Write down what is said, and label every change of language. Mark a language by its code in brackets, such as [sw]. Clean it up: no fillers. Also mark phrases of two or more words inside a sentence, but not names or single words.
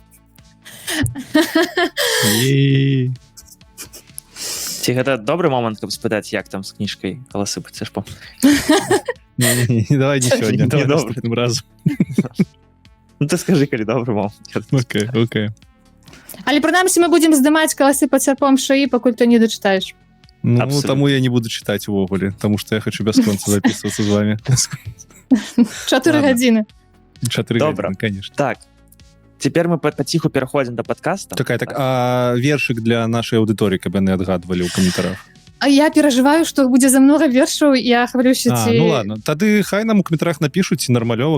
[be] Ці гэта добры момант, каб спытаць, як там з кніжкай «Каласы пад сярпом»? Не, давай не сёння, давай наступным разам. Ну, ты скажи, калі добры момант. Окей. Але прынамсі мы будзем здымаць каласы пад сярпом шыі, пакуль ты не дачытаеш. Ну, [ru] Абсолютно. тому я не буду читать увогуле, потому что я хочу бясконца записываться с вами. 4 Ладно. [be] гадзіны. 4 Добра. гадзіны, конечно. Так, цяпер мы паціху пераходзім да падкаста. Так, а вершик для нашей аўдыторыі, каб яны адгадвалі ў каментарах? А я перажываю, што будзе за многа вершаў, я хвалюся ці... Ну ладно, тады хай нам у каментарах напішуць нармалёва,